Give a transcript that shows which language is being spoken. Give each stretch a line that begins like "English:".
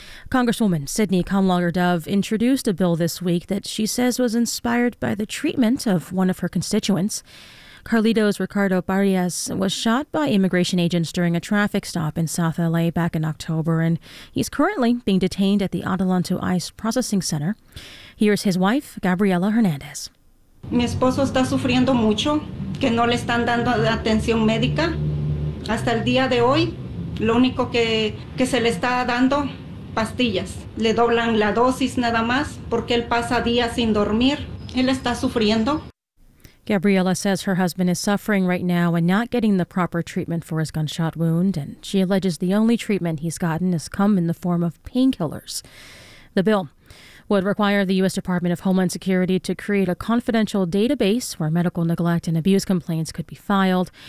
English: Congresswoman Sydney Comlager-Dove introduced a bill this week that she says was inspired by the treatment of one of her constituents. Carlitos Ricardo Barrias was shot by immigration agents during a traffic stop in South L.A. back in October, and he's currently being detained at the Adelanto ICE Processing Center. Here's his wife, Gabriela Hernandez.
Spanish: Mi esposo está sufriendo mucho, que no le están dando atención médica. Hasta el día de hoy, lo único que se le está dando, pastillas. Le doblan la dosis nada más, porque él pasa días sin dormir. Él está sufriendo.
English: Gabriela says her husband is suffering right now and not getting the proper treatment for his gunshot wound, and she alleges the only treatment he's gotten has come in the form of painkillers. The bill would require the U.S. Department of Homeland Security to create a confidential database where medical neglect and abuse complaints could be filed.